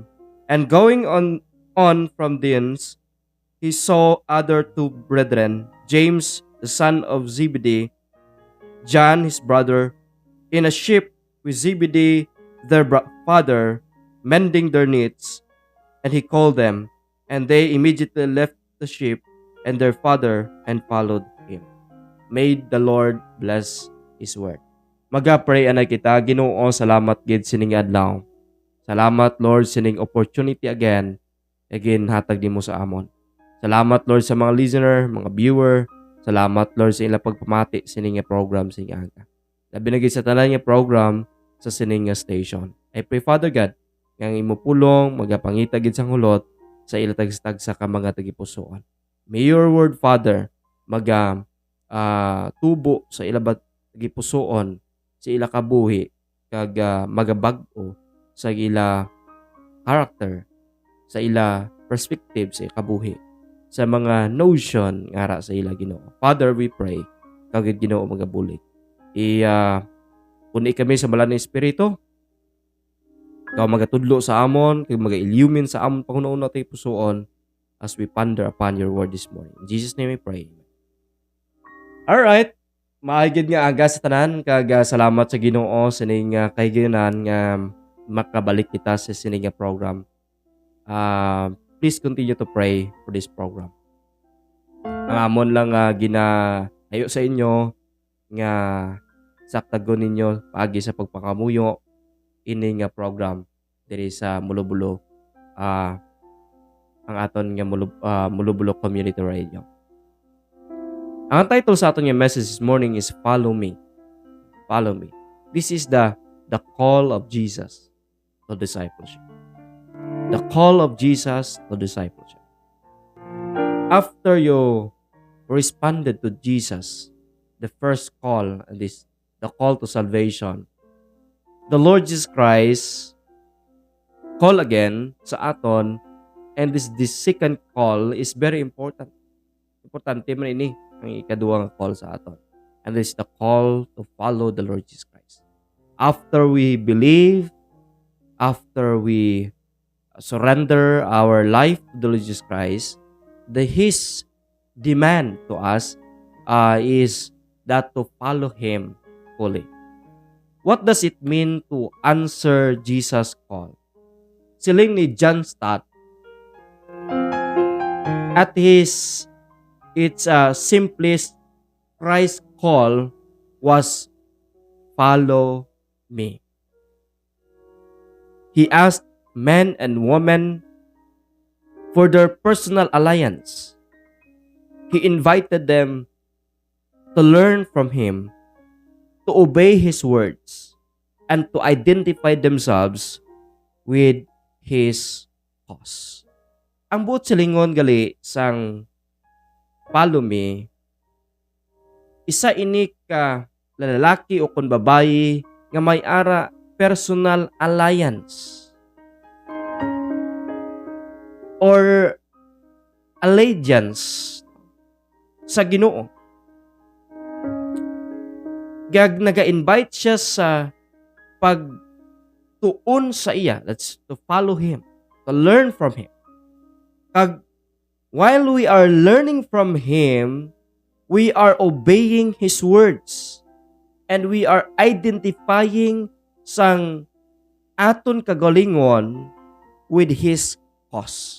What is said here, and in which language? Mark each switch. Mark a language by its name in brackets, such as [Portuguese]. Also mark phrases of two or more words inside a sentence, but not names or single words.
[English] And going on from thence, he saw other two brethren, James the son of Zebedee, John his brother, in a ship with Zebedee their father, mending their nets. And he called them, and they immediately left the ship and their father and followed him. May the Lord bless His word. [Hiligaynon] Maga-pray anay kita, Ginoo, salamat gid sining adlaw. Salamat Lord sining [English] opportunity again [Hiligaynon] hatag nimo sa amon. Salamat Lord sa mga listener, mga viewer. Salamat Lord sa ilang pagpamati sining program sing aga. Labi na gid sa tanan nga program sa sining station. [English] I pray Father God [Hiligaynon] nga imo pulong magapangita gid sang hulot sa ilatag-tag sa mga tagipusoon. [English] May your word Father [Hiligaynon] tubo sa ilabat tagipusoon sa ila kabuhi kag magabag-o sa ila character, sa ila perspective sa kabuhi, sa mga notion ngara sa ila Ginoo. [English] Father, we pray [Hiligaynon] kag Ginoo magabulig. Puni kami sa balaan ng Espiritu. Ikaw magatudlo sa amon, kag maga-illumin sa amon pangunaon natay pusoon [English] as we ponder upon your word this morning. In Jesus' name we pray. All right. [Hiligaynon] Maagid nga aga sa tanan kag salamat sa Ginoo sining kahigayonan nga makabalik kita sa sining program. [English] Please continue to pray for this program. [Hiligaynon] Ang amon lang ginahayo sa inyo nga saktagon ninyo paagi sa pagpakamuyo ining program diri sa Mulubulo ang aton nga Mulubulo Community Radio. Ang title sa aton nga message [English] this morning is Follow Me. Follow Me. This is the call of Jesus to discipleship. The call of Jesus to discipleship. After you responded to Jesus, the first call, the call to salvation, the Lord Jesus Christ call again [Hiligaynon] sa aton, [English] and this second call is very important. [Hiligaynon] Importante man ini ang ikaduhang call sa aton. [English] And this is the call to follow the Lord Jesus Christ. After we believe, after we surrender our life to the Lord Jesus Christ, His demand to us is that to follow Him fully. What does it mean to answer Jesus' call? [Hiligaynon] Siling ni [English] John Stott, at its simplest, Christ's call was follow me. He asked men and women for their personal alliance. He invited them to learn from Him, to obey His words, and to identify themselves with His cause. [Hiligaynon] Ang buot silingon gali sang follow me, isa ini ka lalaki o kun babayi nga may ara [English] personal alliance or allegiance [Hiligaynon] sa Ginoo. Naga-invite siya sa pagtuon sa iya. [English] That's to follow Him, to learn from Him. While we are learning from Him, we are obeying His words. And we are identifying [Hiligaynon] sang aton kagalingon [English] with His cause.